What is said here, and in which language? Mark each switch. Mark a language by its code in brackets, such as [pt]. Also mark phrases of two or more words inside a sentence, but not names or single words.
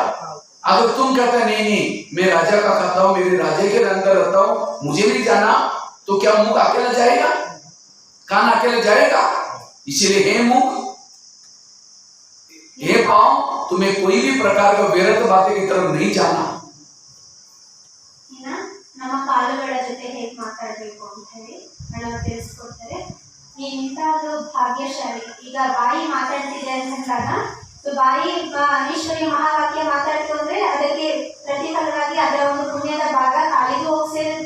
[hi] अगर तुम कहते नहीं नहीं मैं राजा का खाता हूं, मेरे राजा के अंदर रहता हूं, मुझे नहीं जाना, तो क्या मुख अकेला जाएगा? कान अकेला जाएगा? इसीलिए हे मुख, हे पांव, तुम्हें कोई भी प्रकार का व्यर्थ बातें की तरफ नहीं जाना। [kn] ನಮ್ಮ ಕಾಲುಗಳ ಜೊತೆ ಹೇಗೆ ಮಾತಾಡಬೇಕು ಅಂತ ಹೇಳಿ ನಾವು ತಿಳಿಸ್ಕೊಡ್ತಾರೆ. ನೀನು ಇಂಥದ್ದು ಭಾಗ್ಯಶಾಲಿ. ಈಗ ಬಾಯಿ ಮಾತಾಡ್ತಿದೆ ಅಂತಂದಾಗ, ಸೊ ಬಾಯಿ ಈಶ್ವರಿ ಮಹಾವಾಕ್ಯ ಮಾತಾಡ್ತು ಅಂದ್ರೆ ಅದಕ್ಕೆ ಪ್ರತಿಫಲವಾಗಿ ಅದರ ಒಂದು ಪುಣ್ಯದ ಭಾಗ ಕಾಲಿಗೂ ಹೋಗಿ ಸೇರುತ್ತೆ.